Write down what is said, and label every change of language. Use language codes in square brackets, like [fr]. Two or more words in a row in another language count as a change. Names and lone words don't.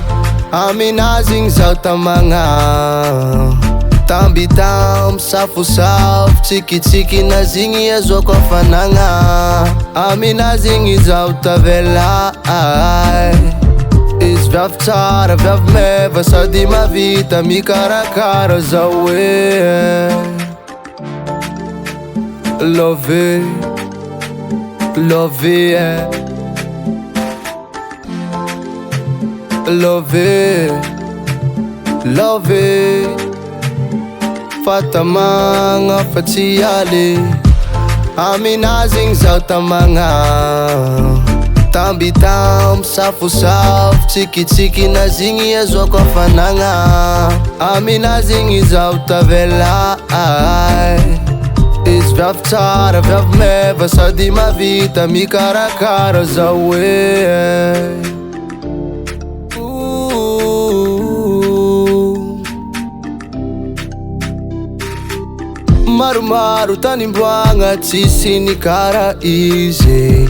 [mg] Aminazing zaho tamagna tambitam safu-saf Chiki-chiki na zingi azwako afanagna. Aminazing izaho tavela Izy viavy tsara viavy meva sady mavita mikarakara zawe. [en] Love, love, love, love. [mg] Fatamanga fatiale. Aminazing zaho tamagna tambitam safu-saf Chiki-chiki na zingi azwako afanagna. Aminazing izaho tavela Izy viavy tsara viavy meva sady mavita mikarakara zawe. Maromaro tanimboagna tsisy ny kara izy.